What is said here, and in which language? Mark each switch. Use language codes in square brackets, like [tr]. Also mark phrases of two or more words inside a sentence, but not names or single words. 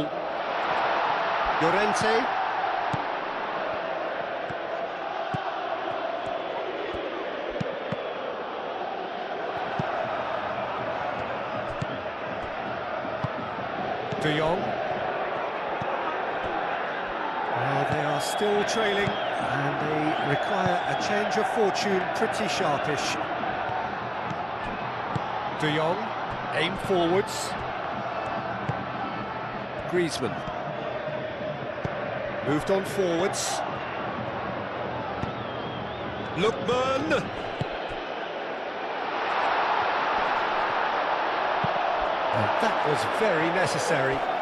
[en] Llorente. De Jong. Well, they are still trailing, and they require a change of fortune pretty sharpish. De Jong, aim forwards. Griezmann. Moved on forwards. Lookman. And that was very necessary.